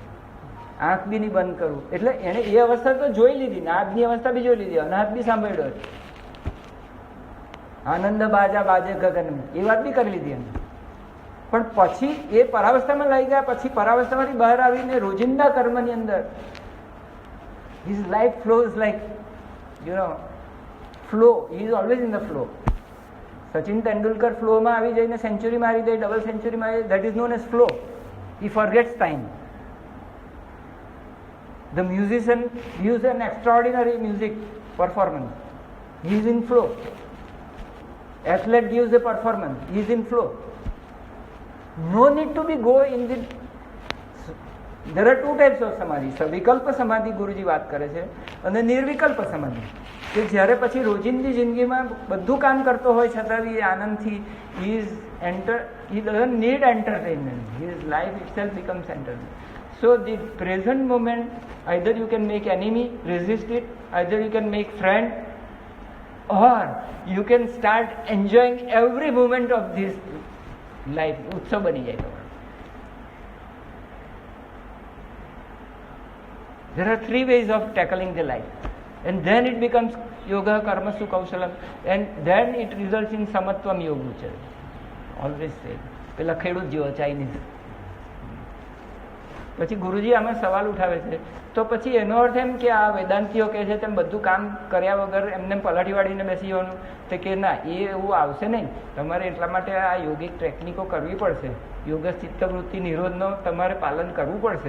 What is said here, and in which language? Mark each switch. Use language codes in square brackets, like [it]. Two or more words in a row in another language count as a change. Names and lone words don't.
[gu] આંખ બી નહીં બંધ કરવું. એટલે એને એ અવસ્થા તો જોઈ લીધી, નાદની અવસ્થા બી જોઈ લીધી, અનાદ બી સાંભળ્યો, આનંદ બાજા બાજે ગગન, એ વાત બી કરી લીધી એને. પણ પછી એ પરાવસ્થામાં લઈ ગયા, પછી પરાવસ્થામાંથી બહાર આવીને રોજિંદા કર્મની અંદર [en] his life flows like, flow. He is always in the flow. [gu] સચિન તેંડુલકર ફ્લોમાં આવી જઈને સેન્ચુરી મારી દે, [en] double century [gu] મારી દે, [en] that is known as flow. He forgets time. The musician gives an extraordinary music performance. He is in flow. Athlete gives a performance. He is in flow. No need to be go in the. There are two types of samadhi. [gu] વિકલ્પ સમાધિ ગુરુજી વાત કરે છે અને નિર્વિકલ્પ સમાધિ, કે જ્યારે પછી રોજિંદી જિંદગીમાં બધું કામ કરતો હોય છતાં બી આનંદથી [en] he doesn't need entertainment. His life itself becomes entertainment. So the present moment, either you can make enemy, resist it, either you can make friend, or you can start enjoying every moment of this life. [gu] ઉત્સવ બની જાય તમારો. [en] There are 3 ways of tackling the life, and then it becomes [sa] yoga karmasu kausalam, [en] and then it results in [sa] samatvam yoga. [en] Always say, [gu] પેલા ખેડૂત જેવો ચાઇનીઝ. પછી ગુરુજી આમાં સવાલ ઉઠાવે છે, તો પછી એનો અર્થ એમ કે આ વેદાંતિઓ કહે છે તેમ બધું કામ કર્યા વગર એમને પલાઠી વાળીને બેસી જવાનું, તો કે ના, એ એવું આવશે નહીં. તમારે એટલા માટે આ યોગિક ટેકનિકો કરવી પડશે. યોગ ચિત્તવૃત્તિ નિરોધનો તમારે પાલન કરવું પડશે.